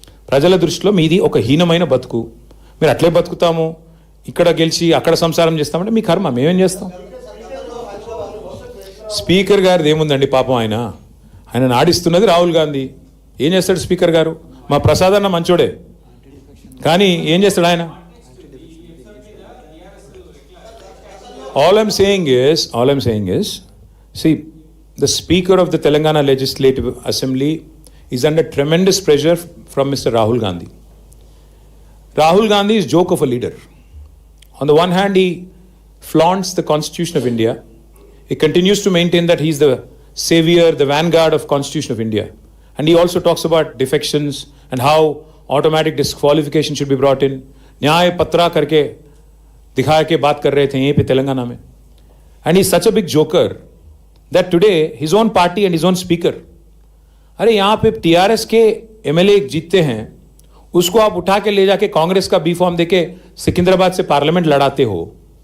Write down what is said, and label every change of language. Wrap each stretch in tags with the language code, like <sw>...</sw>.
<te>ప్రజల దృష్టిలో మీది ఒక హీనమైన బతుకు. మీరు అట్లే బతుకుతాము, ఇక్కడ గెలిచి అక్కడ సంసారం చేస్తామంటే మీ కర్మ, మేమేం చేస్తాం? స్పీకర్ గారిది ఏముందండి పాపం, ఆయన నాడిస్తున్నది రాహుల్ గాంధీ. ఏం చేస్తాడు స్పీకర్ గారు? మా ప్రసాద్ అన్న మంచోడే, కానీ ఏం చేస్తాడు ఆయన?</te> <en>All I'm saying is, see, the Speaker of the Telangana Legislative Assembly is under tremendous pressure from Mr. Rahul Gandhi. Rahul Gandhi is joke of a leader. On the one hand, he flaunts the Constitution of India. He continues to maintain that he is the savior, the vanguard of Constitution of India. And he also talks about defections and how automatic disqualification should be brought in.</en> <hi>न्याय पत्रा करके दिखा के बात कर रहे थे यहीं पे तेलंगाना में.</hi> <en>And he's such a big joker that today his own party and his own speaker,</en> <hi>अरे यहाँ पे टीआरएस के एमएलए जीतते हैं, उसको आप उठा के ले जाके कांग्रेस का बी फॉर्म देके सिकंदराबाद से पार्लियामेंट लड़ाते हो.</hi>